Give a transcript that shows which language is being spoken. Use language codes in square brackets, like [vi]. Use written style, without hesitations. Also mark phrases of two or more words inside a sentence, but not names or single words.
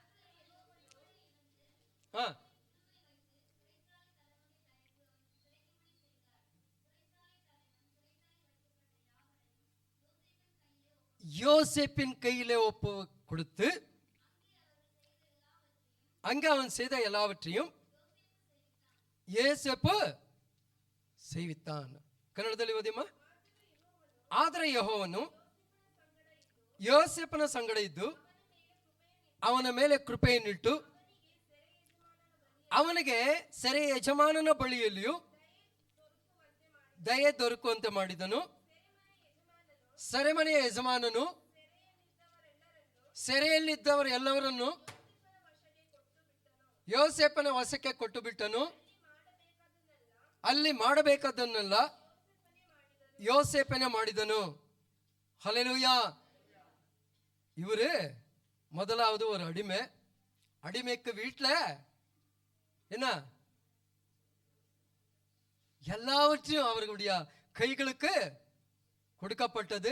[ta] யோசேப்பின் கையிலே ஒப்பு கொடுத்து அங்கே அவன் செய்த எல்லாவற்றையும் யோசேப்பு செய்வித்தான். [kn] ಕನ್ನಡದಲ್ಲಿ ಓದಿಮ್ಮ. ಆದರೆ ಯೆಹೋವನು ಯೋಸೇಫನ ಸಂಗಡ ಇದ್ದು ಅವನ ಮೇಲೆ ಕೃಪೆಯನ್ನಿಟ್ಟು ಅವನಿಗೆ ಸೆರೆ ಯಜಮಾನನ ಬಳಿಯಲ್ಲಿಯೂ ದಯೆ ದೊರಕುವಂತೆ ಮಾಡಿದನು. ಸೆರೆಮನೆಯ ಯಜಮಾನನು ಸೆರೆಯಲ್ಲಿದ್ದವರೆಲ್ಲವರನ್ನು ಯೋಸೇಫನ ವಶಕ್ಕೆ ಕೊಟ್ಟು ಬಿಟ್ಟನು. ಅಲ್ಲಿ ಮಾಡಬೇಕಾದನ್ನೆಲ್ಲ யோசேப்பனே ಮಾಡಿದನು. [ta] ஹல்லேலூயா. இவரு முதலாவது ஒரு அடிமைக்கு வீட்டுல என்ன எல்லாவற்றையும் அவர்களுடைய கைகளுக்கு கொடுக்கப்பட்டது.